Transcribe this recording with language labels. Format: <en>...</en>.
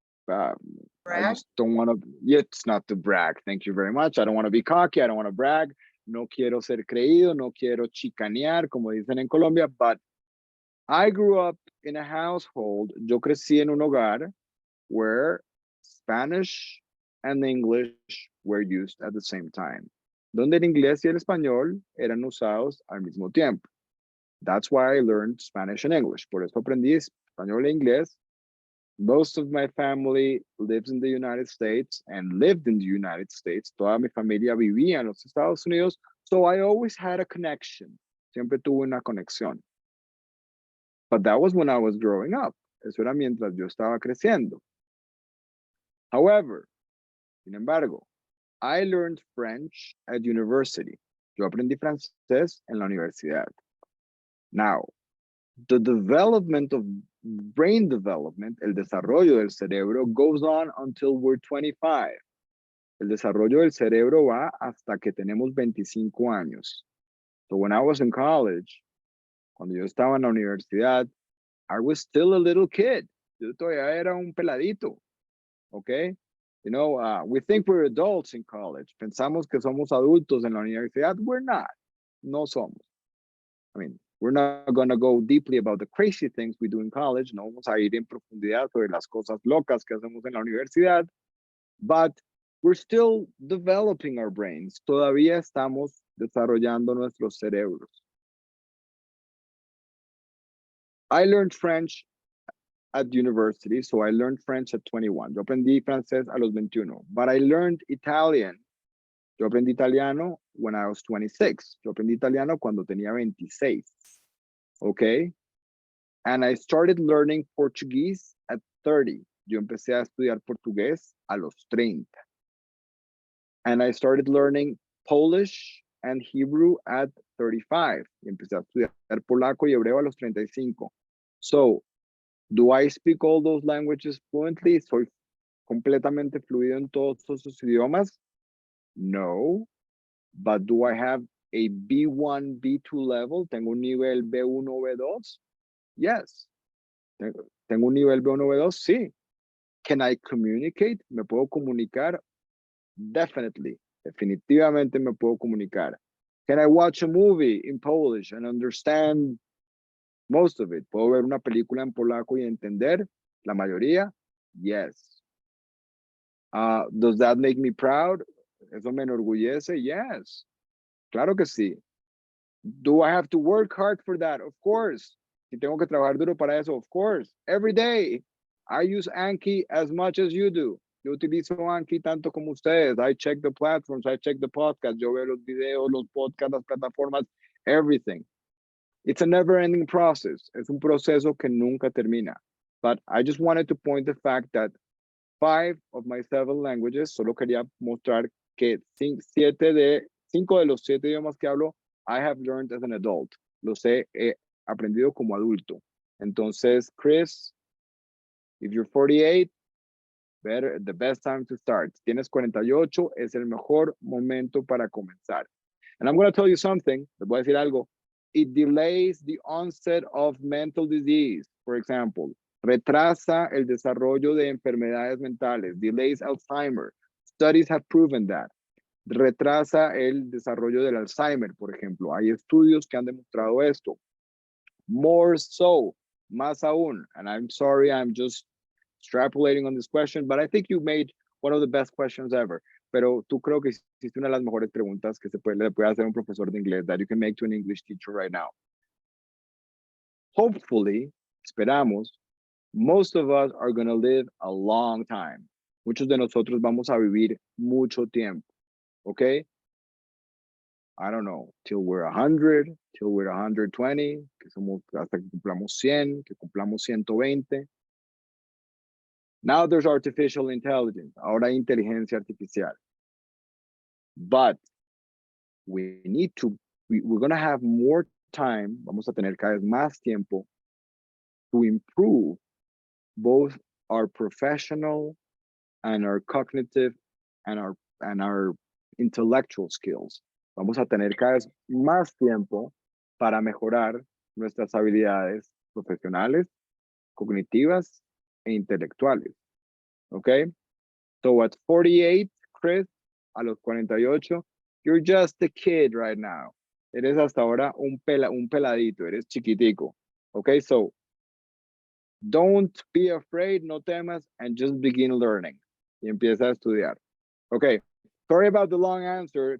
<en>I just don't want to, it's not to brag. Thank you very much. I don't want to be cocky. I don't want to brag.</en> <es>No quiero ser creído. No quiero chicanear, como dicen en Colombia.</es> <en>But I grew up in a household.</en> <es>Yo crecí en un hogar</es> <en>where Spanish and English were used at the same time.</en> <es>Donde el inglés y el español eran usados al mismo tiempo.</es> <en>That's why I learned Spanish and English.</en> <es>Por eso aprendí español e inglés.</es> <en>Most of my family lives in the United States and lived in the United States.</en> <es>Toda mi familia vivía en los Estados Unidos.</es> <en>So I always had a connection.</en> <es>Siempre tuve una conexión.</es> <en>But that was when I was growing up.</en> <es>Eso era mientras yo estaba creciendo.</es> <en>However,</en> <es>sin embargo,</es> <en>I learned French at university.</en> <es>Yo aprendí francés en la universidad.</es> <en>Now, the development of brain development,</en> <es>el desarrollo del cerebro,</es> <en>goes on until we're 25.</en> <es>El desarrollo del cerebro va hasta que tenemos 25 años.</es> <en>So when I was in college,</en> <es>cuando yo estaba en la universidad,</es> <en>I was still a little kid.</en> <es>Yo todavía era un peladito.</es> <en>Okay? You know, we think we're adults in college.</en> <es>Pensamos que somos adultos en la universidad.</es> <en>We're not.</en> <es>No somos.</es> <en>I mean, we're not going to go deeply about the crazy things we do in college.</en> <es>No vamos a ir en profundidad sobre las cosas locas que hacemos en la universidad.</es> <en>But we're still developing our brains.</en> <es>Todavía estamos desarrollando nuestros cerebros.</es> <en>I learned French at university, so I learned French at 21.</en> <es>Yo aprendí francés a los 21.</es> <en>But I learned Italian.</en> <es>Yo aprendí italiano</es> <en>when I was 26.</en> <es>Yo aprendí italiano cuando tenía 26.</es> <en>Okay? And I started learning Portuguese at 30.</en> <es>Yo empecé a estudiar portugués a los 30.</es> <en>And I started learning Polish and Hebrew at 35.</en> <es>Y empecé a estudiar polaco y hebreo a los 35.</es> <en>So, do I speak all those languages fluently?</en> <es>¿Soy completamente fluido en todos esos idiomas?</es> <en>No. But do I have a B1, B2 level?</en> <es>¿Tengo un nivel B1, B2?</es> <en>Yes.</en> <es>¿Tengo un nivel B1, B2? Sí.</es> <en>Can I communicate?</en> <es>¿Me puedo comunicar?</es> <en>Definitely.</en> <es>Definitivamente me puedo comunicar.</es> <en>Can I watch a movie in Polish and understand most of it?</en> <es>¿Puedo ver una película en polaco y entender la mayoría?</es> <en>Yes. Does that make me proud?</en> <es>¿Eso me enorgullece?</es> <en>Yes.</en> <es>Claro que sí.</es> <en>Do I have to work hard for that? Of course.</en> <es>Si tengo que trabajar duro para eso,</es> <en>of course. Every day. I use Anki as much as you do.</en> <es>Yo utilizo Anki tanto como ustedes.</es> <en>I check the platforms, I check the podcast.</en> <es>Yo veo los videos, los podcasts, las plataformas,</es> <en>everything. It's a never-ending process.</en> <es>Es un proceso que nunca termina.</es> <en>But I just wanted to point the fact that 5 of my 7 languages,</en> <es>solo quería mostrar que 5 de los 7 idiomas que hablo,</es> <en>I have learned as an adult.</en> <es>Los he aprendido como adulto. Entonces,</es> <en>Chris, if you're 48, the best time to start.</en> <es>Si tienes 48, es el mejor momento para comenzar.</es> <en>And I'm going to tell you something,</en> <es>les voy a decir algo.</es> <en>It delays the onset of mental disease, for example.</en> <es>Retrasa el desarrollo de enfermedades mentales,</es> <en>delays Alzheimer. Studies have proven that.</en> <es>Retrasa el desarrollo del Alzheimer, por ejemplo. Hay estudios que han demostrado esto.</es> <en>More so,</en> <es>más aún.</es> <en>And I'm sorry, I'm just extrapolating on this question, but I think you made one of the best questions ever.</en> <es>Pero tú creo que hiciste una de las mejores preguntas que le puede hacer un profesor de inglés</es> <en>that you can make to an English teacher right now. Hopefully,</en> <es>esperamos,</es> <en>most of us are going to live a long time.</en> <es>Muchos de nosotros vamos a vivir mucho tiempo.</es> <en>Okay? I don't know, till we're 100, till we're 120,</en> <es>que somos hasta que cumplamos 100, que cumplamos 120.</es> <en>Now there's artificial intelligence.</en> <es>Ahora hay inteligencia artificial.</es> <en>But we need to, we're going to have more time,</en> <es>vamos a tener cada vez más tiempo</es> <en>to improve both our professional and our cognitive and our intellectual skills.</en> <es>Vamos a tener cada vez más tiempo para mejorar nuestras habilidades profesionales, cognitivas e intelectuales.</es> <en>Okay? So at 48, Chris,</en> <es>a los 48,</es> <en>you're just a kid right now.</en> <es>Eres hasta ahora un peladito, eres chiquitico.</es> <en>Okay, so don't be afraid,</en> <es>no temas,</es> <en>and just begin learning.</en> <es>Y empieza a estudiar.</es> <en>Okay, sorry about the long answer.</en>